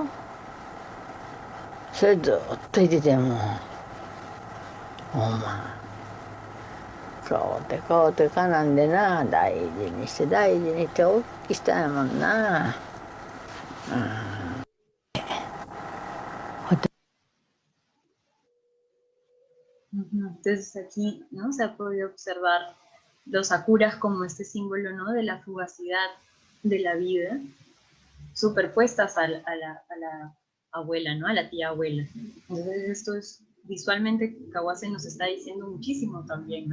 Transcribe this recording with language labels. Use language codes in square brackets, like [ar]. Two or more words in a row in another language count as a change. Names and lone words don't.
[ja] それずっといててもほんまこうてかなんでな、大事にして大きくしたんやもんな。 [es] Entonces aquí, ¿no?, se ha podido observar los sakuras como este símbolo, ¿no?, de la fugacidad de la vida, superpuestas a la abuela, ¿no?, a la tía abuela. Entonces esto es, visualmente, Kawase nos está diciendo muchísimo también, ¿no?